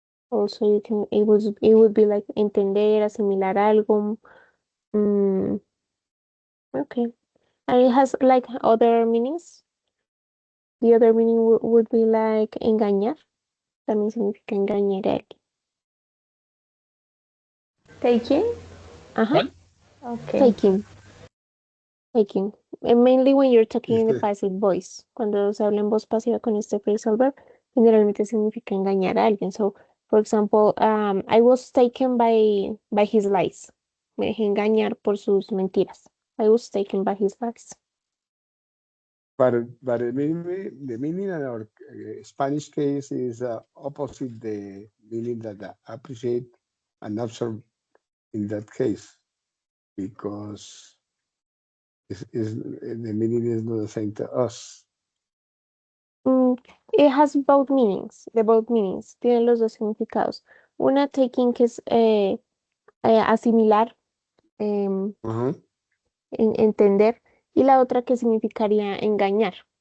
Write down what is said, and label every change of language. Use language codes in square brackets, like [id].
[en] Also you can it would be like [es] entender, asimilar algo. [en] Mm, okay. And it has like other meanings. the other meaning would be like engañar. [es] También significa engañar a alguien. [en] Taking? Ajá. [es] ¿Cuál? [en] Okay. Taking. Taking. Mainly when you're talking in the passive voice. [es] Cuando se habla en voz pasiva con este phrasal verb, generalmente significa engañar a alguien. [en] So, for example, I was taken by his lies. [es] Me dejé engañar por sus mentiras. [en] I was taken by his lies. But the meaning in our Spanish case is opposite the meaning that I appreciate and observe in that case, because the meaning is not the same to us. It has both meanings, the both meanings, [es] tienen los dos significados. Una taking que es asimilar, entender, y la otra que significaría engañar.